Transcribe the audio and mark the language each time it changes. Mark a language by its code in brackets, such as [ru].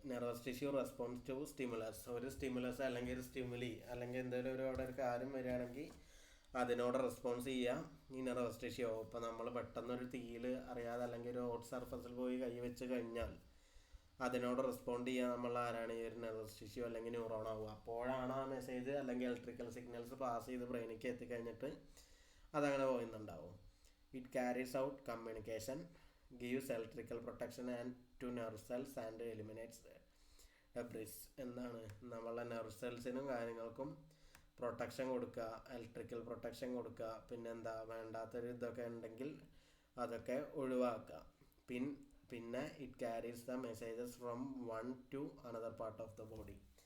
[en] Nervous tissue response to stimulus. [ml] ഒരു stimulus അല്ലെങ്കിൽ ഒരു സ്റ്റിമുലി അല്ലെങ്കിൽ എന്തെങ്കിലും അവിടെ ഒരു കാര്യം വരികയാണെങ്കിൽ അതിനോട് റെസ്പോൺസ് ചെയ്യുക ഈ നെർവസ് ടിഷ്യൂ. ഇപ്പോൾ നമ്മൾ പെട്ടെന്നൊരു തീയിൽ അറിയാതെ അല്ലെങ്കിൽ ഒരു ഹോട്ട് സർഫസിൽ പോയി കൈ വെച്ച് കഴിഞ്ഞാൽ അതിനോട് റെസ്പോണ്ട് ചെയ്യുക നമ്മൾ ആരാണ്? ഈ ഒരു നെർവസ് ടിഷ്യൂ അല്ലെങ്കിൽ ന്യൂറോൺ ആവുക. അപ്പോഴാണ് ആ മെസ്സേജ് അല്ലെങ്കിൽ ഇലക്ട്രിക്കൽ സിഗ്നൽസ് പാസ് ചെയ്ത് ബ്രെയിനിലേക്ക് എത്തിക്കഴിഞ്ഞിട്ട് അതങ്ങനെ പോകുന്നുണ്ടാവും. [en] It carries out communication, gives electrical protection and to nerve cells and eliminates debris. [ml] എന്താണ്? നമ്മളെ നെർവ് സെൽസിനും കാര്യങ്ങൾക്കും പ്രൊട്ടക്ഷൻ കൊടുക്കുക, ഇലക്ട്രിക്കൽ പ്രൊട്ടക്ഷൻ കൊടുക്കുക, പിന്നെന്താ വേണ്ടാത്തൊരു ഇതൊക്കെ ഉണ്ടെങ്കിൽ അതൊക്കെ ഒഴിവാക്കുക. [en] പിന്നെ it carries the messages from one to another part of the body.